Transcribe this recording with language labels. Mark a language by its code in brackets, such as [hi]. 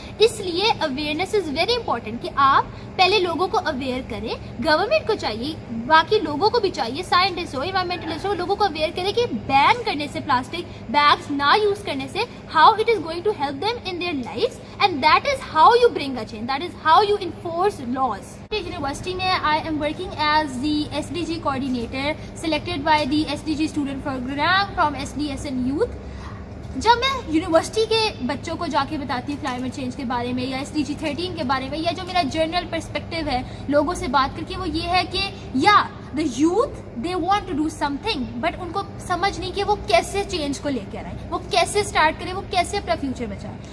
[ur] اس لیے [en] awareness is very important [ur] کہ آپ پہلے لوگوں کو اویئر کریں. گورنمنٹ کو چاہیے, باقی لوگوں کو بھی چاہیے, سائنٹسٹ ہو, انوائرمنٹلسٹ ہو, لوگوں کو اویئر کریں کہ بین کرنے سے, پلاسٹک بیگس نہ یوز کرنے سے, [en] How it is going to help them in their lives, and that is how you bring a change, that is how you enforce laws. University میں I am working as the SDG coordinator selected by the SDG student program from SDSN youth. [ur] جب میں university کے بچوں کو جا کے بتاتی ہوں کلائمیٹ چینج کے بارے میں, یا SDG 13 کے بارے میں, یا جو میرا جنرل پرسپیکٹیو ہے لوگوں سے بات کر کے, وہ یہ ہے کہ [en] یا the youth they want to do something, [ur] but in کو سمجھ نہیں کہ وہ کیسے چینج کو لے کر آئیں, وہ کیسے اسٹارٹ کریں, وہ کیسے اپنا فیوچر بچائیں.